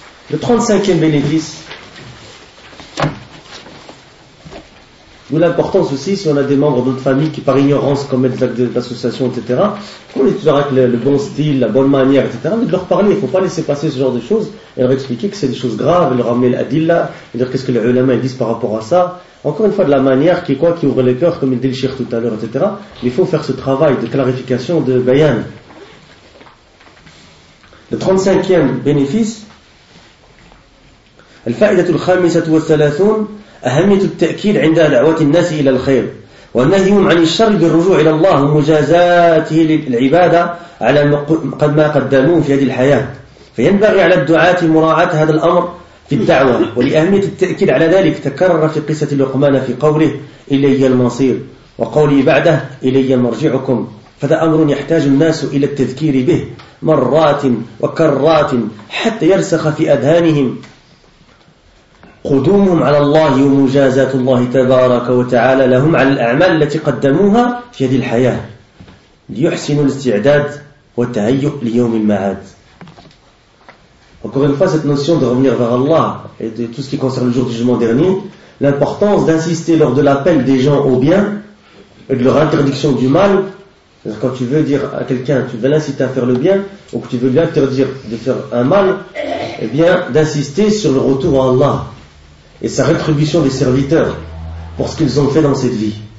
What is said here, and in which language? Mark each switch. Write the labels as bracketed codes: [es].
[fr] Le 35e bénéfice, d'où l'importance aussi, si on a des membres d'autres familles qui par ignorance commettent des actes d'association, etc., qu'on les tue avec le bon style, la bonne manière, etc., mais de leur parler, il ne faut pas laisser passer ce genre de choses, et leur expliquer que c'est des choses graves, et leur amener l'adilla, et dire qu'est-ce que les ulama disent par rapport à ça. Encore une fois, de la manière qui est quoi, qui ouvre les cœurs, comme il dit le shir tout à l'heure, etc., mais il faut faire ce travail de clarification, de bayan. Le 35e bénéfice, [ar] al-fa'idatu al-khamisatu wa-thalathun, أهمية التأكيد عند دعوة الناس إلى الخير ونهيهم عن الشر بالرجوع إلى الله ومجازاته للعبادة على قد ما قدموه في هذه الحياة. فينبغي على الدعاة مراعاة هذا الأمر في الدعوة، ولأهمية التأكيد على ذلك تكرر في قصة لقمان في قوله إلي المصير وقولي بعده إلي مرجعكم. فذا أمر يحتاج الناس إلى التذكير به مرات وكرات حتى يرسخ في أذهانهم قدومهم على الله ومجازات الله تبارك وتعالى لهم على الأعمال التي قدموها في هذه الحياة ليحسنوا الاستعداد والتهيؤ ليوم المعاد. [fr] Encore une fois, cette notion de revenir vers Allah et de tout ce qui concerne le jour du jugement dernier, l'importance d'insister lors de l'appel des gens au bien et de leur interdiction du mal. Quand tu veux dire à quelqu'un, tu veux l'inciter à faire le bien, ou que tu veux lui interdire de faire un mal, eh bien, d'insister sur le retour à Allah et sa rétribution des serviteurs pour ce qu'ils ont fait dans cette vie.